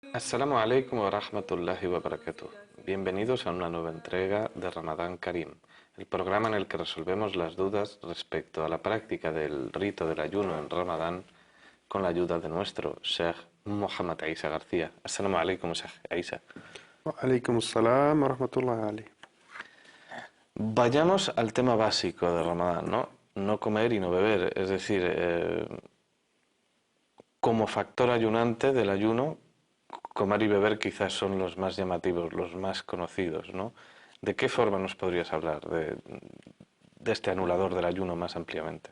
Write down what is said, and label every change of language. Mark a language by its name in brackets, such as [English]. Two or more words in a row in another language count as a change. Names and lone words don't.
[Arabic] السلام عليكم ورحمة الله وبركاته. [Spanish] Bienvenidos a una nueva entrega de Ramadán Karim, el programa en el que resolvemos las dudas respecto a la práctica del rito del ayuno en Ramadán con la ayuda de nuestro Sheikh Muhammad Isa García. [Arabic] السلام عليكم, Sheikh Isa. عليكم السلام ورحمة الله عليه. [Spanish] Vayamos al tema básico de Ramadán, ¿no? No comer y no beber, es decir, como factor ayunante del ayuno, comer y beber quizás son los más llamativos, los más conocidos, ¿no? ¿De qué forma nos podrías hablar de este anulador del ayuno más ampliamente?